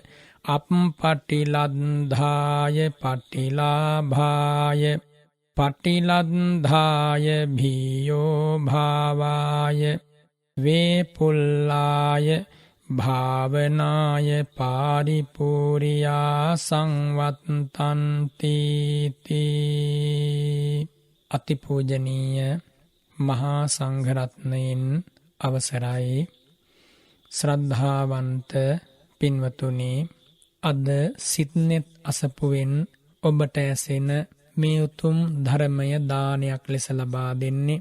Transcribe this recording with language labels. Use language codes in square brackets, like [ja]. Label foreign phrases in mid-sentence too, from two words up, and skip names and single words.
[pi] අප්පටිලද්ධාය පටිලාභාය පටිලද්ධාය භීයෝ භාවාය වේපුල්ලාය භාවනාය පාරිපූර්යා සංවත්තන්ති තී. [si] අතිපූජනීය මහා සංඝරත්නයන් අවසරයි. ශ්‍රද්ධාවන්ත පින්වතුනි, අද සිත්නෙත් අසපුවෙන් ඔබට ඇසෙන මේ උතුම් ධර්මය දානයක් ලෙස ලබා දෙන්නේ.